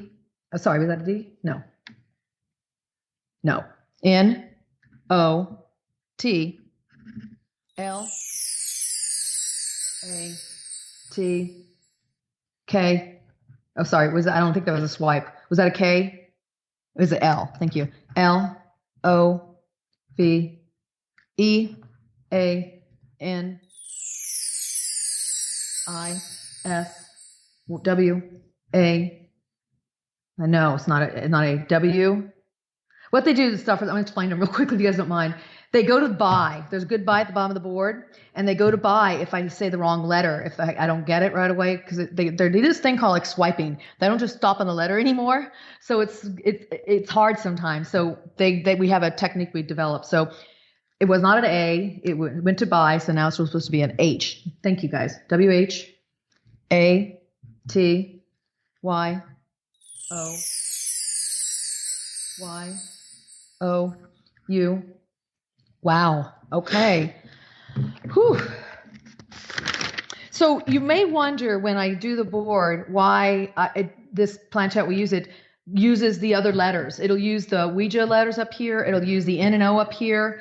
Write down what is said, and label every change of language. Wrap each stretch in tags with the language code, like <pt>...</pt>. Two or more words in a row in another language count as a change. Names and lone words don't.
<en>Oh, sorry, was that a D? No. N-O-T-L-A-T-K. Oh, sorry. I don't think that was a swipe. Was that a K? It was an L. Thank you. L-O-V-E-A-N-I-S-W-A. No, it's not a W. What they do is stuff. I'm going to explain them real quickly if you guys don't mind. They go to buy. There's a good buy at the bottom of the board, and they go to buy if I say the wrong letter, if I don't get it right away, because they do this thing called like swiping. They don't just stop on the letter anymore, so it's hard sometimes. So we have a technique we developed. So it was not an A. It went to buy, so now it's supposed to be an H. Thank you guys. W-H-A-T-Y-O-Y-O-U. Wow. Okay. Whew. So you may wonder when I do the board why this planchette uses the other letters. It'll use the Ouija letters up here. It'll use the N and O up here.</en>